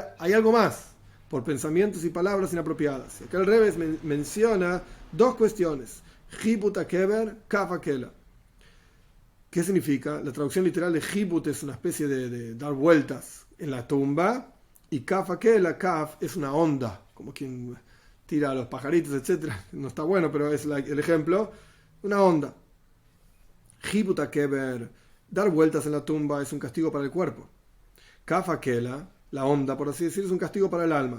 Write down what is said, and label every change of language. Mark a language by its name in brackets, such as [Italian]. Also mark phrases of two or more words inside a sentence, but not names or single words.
[Spanish] Hay algo más, por pensamientos y palabras inapropiadas. Acá el Rebbe menciona dos cuestiones. [Hebrew] חיבוט הקבר, כף הקלע. [Spanish] ¿Qué significa? La traducción literal de hibut es una especie de dar vueltas en la tumba, y [Hebrew] כף הקלע, [Spanish] kaf es una onda, como quien tira a los pajaritos, etc. No está bueno, pero es el ejemplo. Una onda. [Hebrew] חיבוט הקבר, [Spanish] dar vueltas en la tumba, es un castigo para el cuerpo. [Hebrew] כף הקלע, [Spanish] la onda, por así decir, es un castigo para el alma.